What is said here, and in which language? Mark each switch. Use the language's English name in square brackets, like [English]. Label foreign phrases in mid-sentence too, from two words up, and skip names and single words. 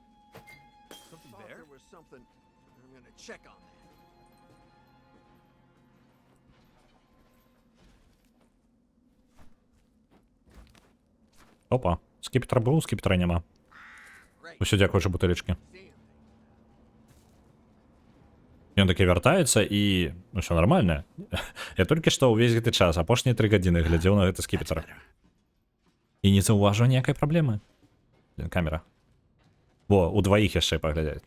[Ukrainian] Опа, скіпетр був, скіпетра нема. Усё, дякую, що бутилечки. [Belarusian] Ён таки вяртаецца і... [Ukrainian] Ну, все нормально. [Belarusian] Я толькі што ўвесь гэты час, апошнія 3 гадзіны глядзеў на гэты скіпетр. І не заўважыў ніякай праблемы. Камера. Во, у дваіх яшчэ паглядзяць.